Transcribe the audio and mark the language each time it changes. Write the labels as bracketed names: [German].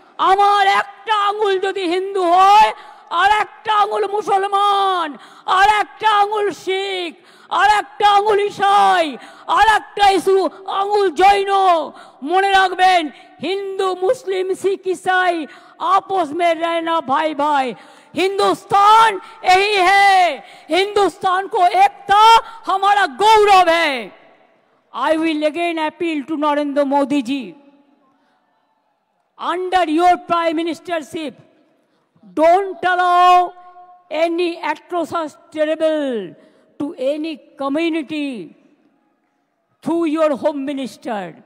[Bangla] আমার একটা আঙুল যদি হিন্দু হয়, আর একটা আঙুল মুসলমান, আর একটা আঙুল শিখ, আর একটা আঙুল ইসাই, আর একটা আঙুল জৈন। মনে রাখবেন, হিন্দু মুসলিম শিখ ইসাई [Hindi] आपस में रहना भाई भाई। हिंदुस्तान यही है, हिंदुस्तान को एकता हमारा गौरव है। [English] I will again appeal to Narendra Modi ji, under your prime ministership, don't allow any atrocious terrible to any community through your home minister.